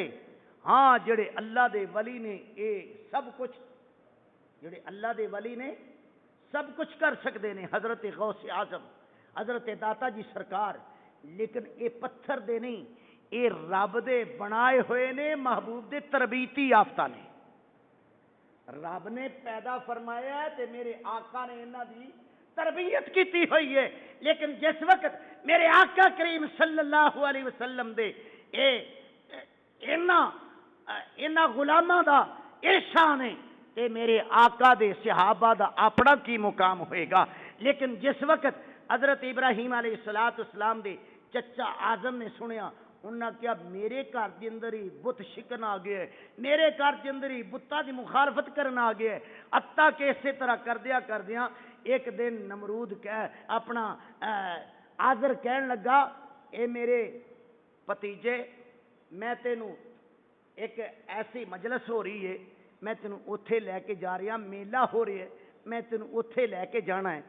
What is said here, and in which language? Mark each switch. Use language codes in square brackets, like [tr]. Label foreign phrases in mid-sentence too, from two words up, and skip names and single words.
[pa] ہاں جڑے اللہ دے ولی نے اے سب کچھ، جڑے اللہ دے ولی نے سب کچھ کر سکتے نے، حضرت غوث اعظم، حضرت داتا جی سرکار، لیکن اے پتھر دے نہیں، اے رب دے بنائے ہوئے نے، محبوب دے تربیتی یافتہ نے، رب نے پیدا فرمایا ہے تے میرے آقا نے انہاں دی تربیت کیتی ہوئی ہے۔ لیکن جس وقت میرے آقا کریم صلی اللہ علیہ وسلم دے انہاں غلاماں دا احسان ہے تے میرے آقا دے صحابہ دا اپنا کی مقام ہوئے گا۔ لیکن جس وقت حضرت ابراہیم علیہ السلام دے چچا اعظم نے سنیا، انہاں کیا میرے گھر دے اندر ہی بت شکن آ گیا ہے، میرے گھر دے اندر ہی بتاں دی مخالفت کرنا آ گیا ہے، حتیٰ کہ اسی طرح کردیاں ایک دن نمرود اپنا آزر کہن لگا اے میرے پتیجے میں تینوں ایک ایسی مجلس ہو رہی ہے، میں تینوں اوتھے لے کے جا رہا، میلہ ہو رہی ہے، میں تینوں اوتھے لے کے جانا ہے۔